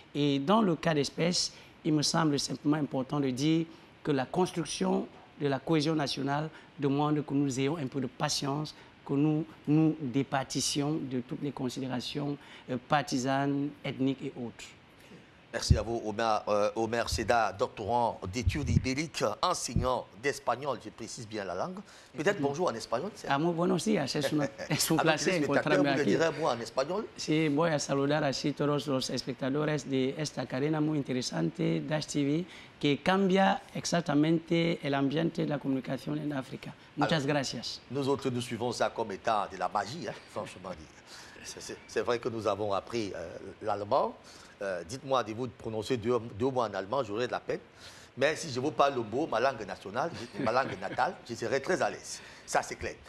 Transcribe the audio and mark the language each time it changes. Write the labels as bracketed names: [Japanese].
[French] Et dans le cas d'espèce, il me semble simplement important de dire que la construction de la cohésion nationale demande que nous ayons un peu de patience, que nous nous départissions de toutes les considérations partisanes, ethniques et autres. Merci à vous, Omer Seda, doctorant d'études ibériques, enseignant d'espagnol, je précise bien la langue. Peut-être bonjour en espagnol. [Spanish] Ah, muy buenos días, es un placer encontrarme aquí. [French] Vous le direz moi en espagnol? [Spanish] Sí, voy a saludar así todos los espectadores de esta cadena muy interesante, Dash TV, que cambia exactamente el ambiente de la comunicación en África. Muchas gracias. [French] Nous autres, nous suivons ça comme étant de la magie, hein, franchement. C'est vrai que nous avons appris l'allemand. Dites-moi de vous prononcer deux mots en allemand, j'aurai de la peine. Mais si je vous parle le mot, ma langue nationale, ma langue natale, je serai très à l'aise. Ça, c'est clair.